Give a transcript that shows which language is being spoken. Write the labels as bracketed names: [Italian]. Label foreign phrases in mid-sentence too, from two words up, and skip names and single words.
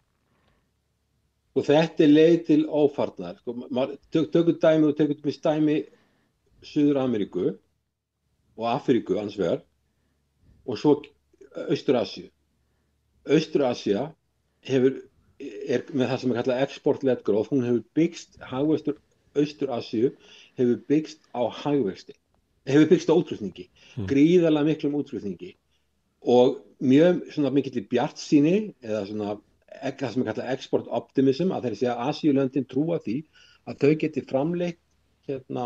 [Icelandic] Og þetta leið til ófarnar. Tökum dæmi Suður-Ameríku og Afríku annars vegar og svo Austur-Asíu. Austur-Asía með það sem kallað [English] export-led growth, [Icelandic] hún hefur byggst, hagvöxtur Austur-Asíu hefur byggst á hagvexti, hefur byggst á útflutningi, gríðarlega miklum útflutningi og mjög mikill bjartsýni eða það sem kallað [English] export optimism, [Icelandic] að þeir segja að Asíulöndin trúa því að þau geti framleitt